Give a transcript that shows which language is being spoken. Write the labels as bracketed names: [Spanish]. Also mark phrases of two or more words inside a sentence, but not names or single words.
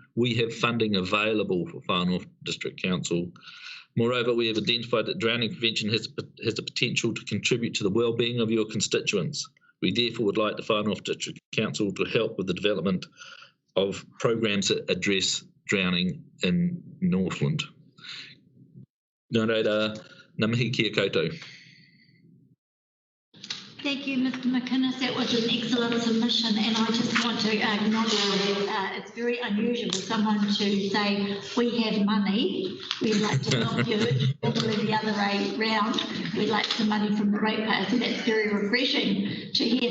[English] We have funding available for Far North District Council. Moreover, we have identified that drowning prevention has the potential to contribute to the well-being of your constituents. We therefore would like the Far North District Council to help with the development of programs that address drowning in Northland. [Māori] Nā reira, ngā mihi kia koutou. [English] Thank you, Mr. McInnes. That was an excellent submission, and I just want to acknowledge that it's very unusual for someone to say, we have money, we'd like to help you, normally the other way round, we'd like some money from the ratepayers, so that's very refreshing to hear.